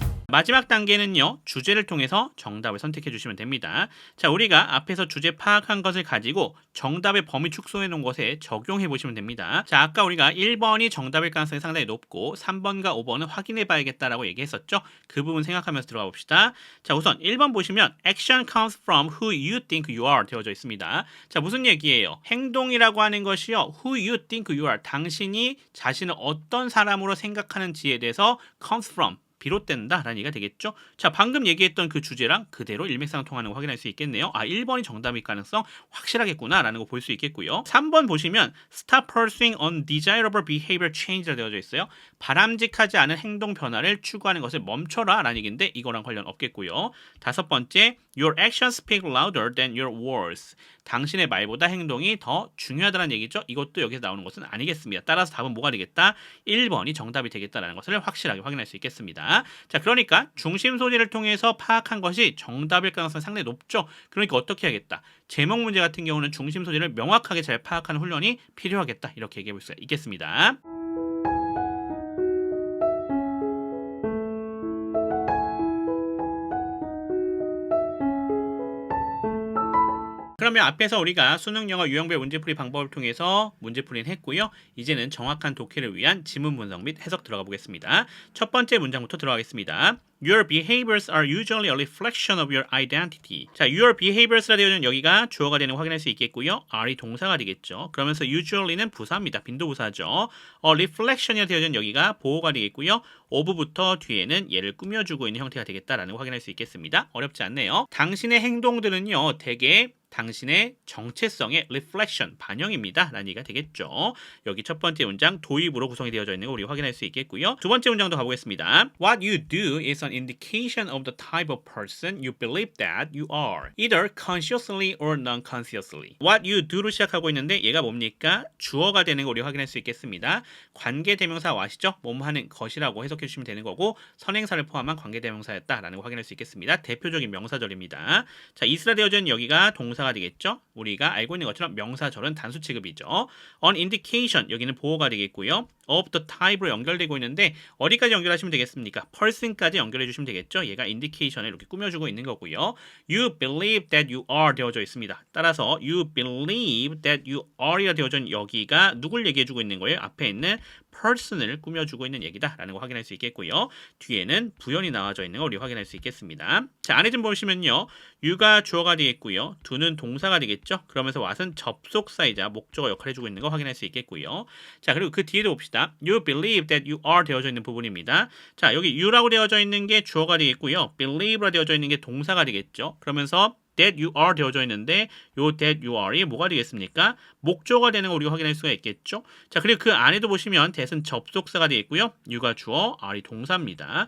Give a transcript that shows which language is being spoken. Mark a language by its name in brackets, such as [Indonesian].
[Korean] 마지막 단계는요, 주제를 통해서 정답을 선택해 주시면 됩니다. 자, 우리가 앞에서 주제 파악한 것을 가지고 정답의 범위 축소해 놓은 것에 적용해 보시면 됩니다. 자, 아까 우리가 1번이 정답일 가능성이 상당히 높고 3번과 5번은 확인해 봐야겠다라고 얘기했었죠. 그 부분 생각하면서 들어가 봅시다. 자, 우선 1번 보시면 [English] action comes from who you think you are [Korean] 되어져 있습니다. 자, 무슨 얘기예요? 행동이라고 하는 것이요, [English] who you think you are, [Korean] 당신이 자신을 어떤 사람으로 생각하는지에 대해서 [English] comes from, [Korean] 비롯된다라는 얘기가 되겠죠. 자, 방금 얘기했던 그 주제랑 그대로 일맥상통하는 거 확인할 수 있겠네요. 아, 1번이 정답일 가능성 확실하겠구나라는 거 볼 수 있겠고요. 3번 보시면 [English] stop pursuing undesirable behavior change라 [Korean] 되어져 있어요. 바람직하지 않은 행동 변화를 추구하는 것을 멈춰라 라는 얘기인데 이거랑 관련 없겠고요. 다섯 번째, [English] your actions speak louder than your words. [Korean] 당신의 말보다 행동이 더 중요하다는 얘기죠. 이것도 여기서 나오는 것은 아니겠습니다. 따라서 답은 뭐가 되겠다? 1번이 정답이 되겠다라는 것을 확실하게 확인할 수 있겠습니다. 자, 그러니까 중심 소재를 통해서 파악한 것이 정답일 가능성이 상당히 높죠. 그러니까 어떻게 하겠다? 제목 문제 같은 경우는 중심 소재를 명확하게 잘 파악하는 훈련이 필요하겠다. 이렇게 얘기해 볼 수가 있겠습니다. 그러면 앞에서 우리가 수능 영어 유형별 문제풀이 방법을 통해서 문제풀이는 했고요. 이제는 정확한 독해를 위한 지문 분석 및 해석 들어가 보겠습니다. 첫 번째 문장부터 들어가겠습니다. [English] Your behaviors are usually a reflection of your identity. [Korean] 자, [English] your behaviors [Korean] 라 되어 있는 여기가 주어가 되는 거 확인할 수 있겠고요. are이 동사가 되겠죠. 그러면서 usually는 부사입니다. 빈도부사죠. reflection이라 되어 있는 여기가 보호가 되겠고요. of부터 뒤에는 얘를 꾸며주고 있는 형태가 되겠다라는 거 확인할 수 있겠습니다. 어렵지 않네요. 당신의 행동들은요, 대개 당신의 정체성의 reflection, 반영입니다. 라는 얘기가 되겠죠. 여기 첫 번째 문장 도입으로 구성이 되어져 있는 거 우리가 확인할 수 있겠고요. 두 번째 문장도 가보겠습니다. [English] What you do is an indication of the type of person you believe that you are, either consciously or non-consciously. What you do [Korean] 로 시작하고 있는데 얘가 뭡니까? 주어가 되는 거 우리가 확인할 수 있겠습니다. 관계대명사 what이죠? 몸 하는 것이라고 해석해 주시면 되는 거고 선행사를 포함한 관계대명사였다라는 거 확인할 수 있겠습니다. 대표적인 명사절입니다. 자, is라 되어져 있는 여기가 동사가 되겠죠. 우리가 알고 있는 것처럼 명사절은 단수 취급이죠. on indication 여기는 보호가 되겠고요. of the type로 연결되고 있는데 어디까지 연결하시면 되겠습니까? person까지 연결해 주시면 되겠죠. 얘가 indication을 이렇게 꾸며주고 있는 거고요. [English] you believe that you are [Korean] 되어져 있습니다. 따라서 [English] you believe that you are [Korean] 이라 되어져 있는 여기가 누굴 얘기해주고 있는 거예요? 앞에 있는 person을 꾸며주고 있는 얘기다라는 거 확인할 수 있겠고요. 뒤에는 부연이 나와져 있는 거 우리 확인할 수 있겠습니다. 자, 안에 좀 보시면요. you가 주어가 되겠고요. do는 동사가 되겠죠. 그러면서 what은 접속사이자 목적어 역할을 해주고 있는 거 확인할 수 있겠고요. 자, 그리고 그 뒤에도 봅시다. [English] You believe that you are [Korean] 되어져 있는 부분입니다. 자, 여기 you라고 되어져 있는 게 주어가 되겠고요. believe라 되어져 있는 게 동사가 되겠죠. 그러면서 [English] that you are [Korean] 되어져 있는데 요 [English] that you are [Korean] 이 뭐가 되겠습니까? 목조가 되는 거 우리가 확인할 수가 있겠죠. 자, 그리고 그 안에도 보시면 that은 접속사가 되어 있고요. you가 주어, are이 동사입니다.